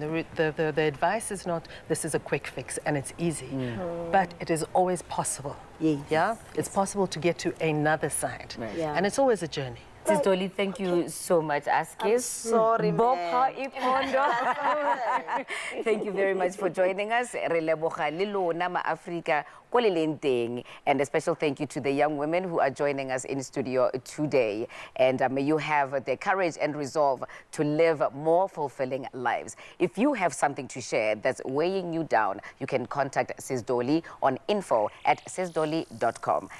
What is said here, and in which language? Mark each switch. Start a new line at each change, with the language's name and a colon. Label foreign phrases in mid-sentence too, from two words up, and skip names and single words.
English: The advice is not, this is a quick fix and it's easy. But it is always possible. Yes. Yeah? It's possible to get to another side. Right. Yeah. And it's always a journey. Sis Dolly, thank you so much. I'm sorry, Thank you very much for joining us.
Tswana: Re leboga le lona ma Africa ko le leng teng.
English: And a special thank you to the young women who are joining us in studio today. And may you have the courage and resolve to live more fulfilling lives. If you have something to share that's weighing you down, you can contact Sis Dolly on info@sisdolly.com.